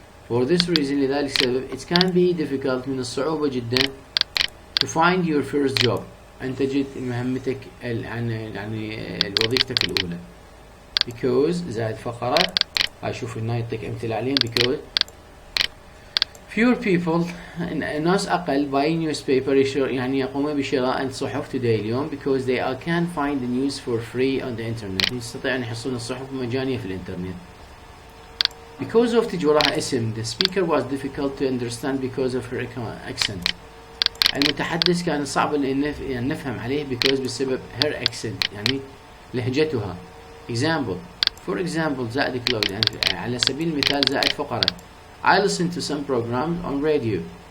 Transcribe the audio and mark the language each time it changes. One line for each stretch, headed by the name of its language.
English: for this reason
Arabic: لذلك السبب
English: it can be difficult
Arabic: من الصعوبة جدا
English: to find your first job
Arabic: أن تجد مهمتك يعني وظيفتك الأولى. because زائد فقرة أشوف هنا يعطيك أمثلة عليهم. because
English: fewer people
Arabic: ناس أقل
English: buy newspaper
Arabic: يعني يقومون بشراء الصحف
English: today
Arabic: اليوم
English: because they can't find the news for free on the internet.
Arabic: يستطيعون أن يحصلون الصحف مجانية في الإنترنت.
English: Because of
Arabic: تجي وراها اسم
English: the speaker was difficult to understand because of her accent.
Arabic: المتحدث كان صعب أن نفهم عليه because بسبب
English: her accent
Arabic: يعني لهجتها.
English: example for example
Arabic: زائد cloud يعني على سبيل المثال زائد فقرة.
English: I listen to some programs on radio.